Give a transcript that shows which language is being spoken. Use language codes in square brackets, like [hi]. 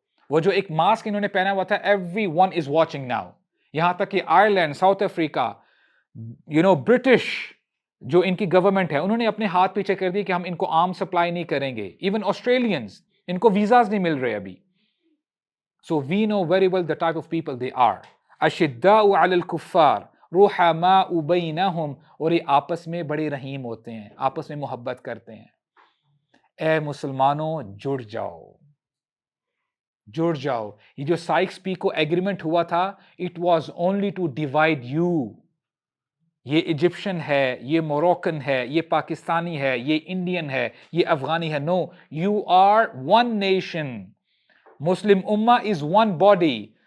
[ur] وہ جو ایک ماسک انہوں نے پہنا ہوا تھا, [en] Everyone is watching now. [ur] یہاں تک کہ آئرلینڈ, ساؤتھ افریقہ, برٹش جو ان کی گورنمنٹ ہے, انہوں نے اپنے ہاتھ پیچھے کر دیے کہ ہم ان کو آرم سپلائی نہیں کریں گے. ایون آسٹریلینز, ان کو ویزاز نہیں مل رہے ابھی. [en] So we know very well the type of people they are. [ar] اشداء علی الکفار رحماء بینہم, [ur] اور یہ آپس میں بڑے رحیم ہوتے ہیں, آپس میں محبت کرتے ہیں. اے مسلمانوں جڑ جاؤ, جڑ جاؤ. یہ جو سائکس پیکو ایگریمنٹ ہوا تھا, [en] It was only to divide you. [ur] یہ ایجپشن ہے, یہ موروکن ہے, یہ پاکستانی ہے, یہ انڈین ہے, یہ افغانی ہے. [en] No, you are one nation. Muslim ummah is one body.